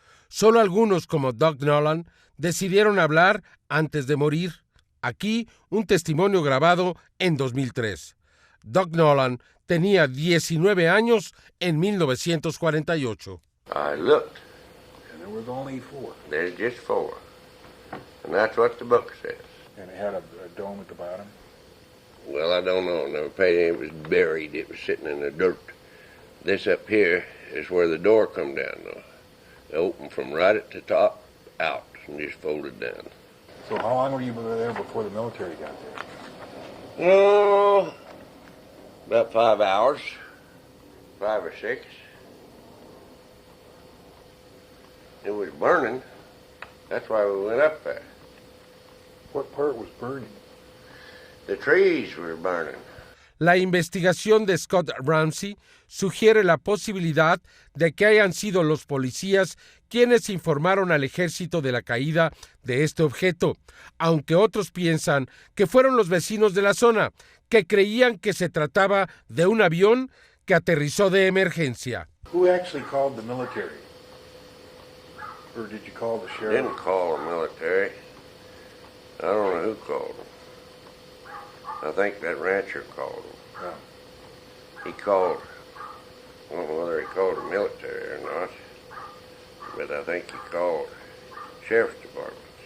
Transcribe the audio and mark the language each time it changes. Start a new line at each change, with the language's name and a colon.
Spanish: Solo algunos, como Doug Nolan, decidieron hablar antes de morir. Aquí un testimonio grabado en 2003. Doug Nolan tenía 19 años en 1948.
English: I looked. There was only 4. There's just 4. And that's what the book says. And it had a dome at the bottom? Well, I don't know. Never paid it. It was buried. It was sitting in the dirt. This up here is where the door come down, though. It opened from right at the top out and just folded down. So how long were you there before the military got there? Oh, about 5 hours. 5 or 6. It was burning. That's why we went up there. What part was burning? The trees were burning.
Spanish: La investigación de Scott Ramsey sugiere la posibilidad de que hayan sido los policías quienes informaron al ejército de la caída de este objeto, aunque otros piensan que fueron los vecinos de la zona, que creían que se trataba de un avión que aterrizó de emergencia.
English: Who actually called the military? Or did you call the sheriff? Didn't call the military. I don't know who called them. I think that rancher called them. Yeah. He called, I don't know whether he called the military or not, but I think he called sheriff's department.